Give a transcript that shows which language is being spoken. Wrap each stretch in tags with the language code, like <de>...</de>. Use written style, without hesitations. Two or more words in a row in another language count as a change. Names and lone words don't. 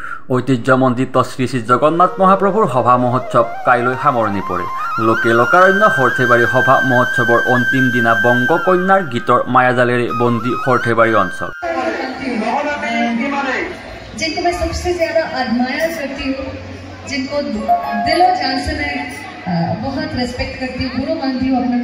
<as>ঐতিহ্যমণ্ডিত শ্ৰী শ্ৰী জগন্নাথ মহাপ্ৰভুৰ সভা মহোৎসৱ কাইলৈ সামৰণি পৰে। লোকে লোকাৰণ্য সৰ্থেবাৰী সভা মহোৎসৱৰ অন্তিম দিনা বংগ কন্যাৰ গীতৰ মায়াজালেৰে বন্দী সৰ্থেবাৰী অঞ্চল।</as> <hi>जिनको मैं सबसे ज्यादा एडमायर करती हूँ, जिनको दिलो जान से मैं बहुत रेस्पेक्ट करती हूँ, गुरु मानती हूँ अपना।</hi>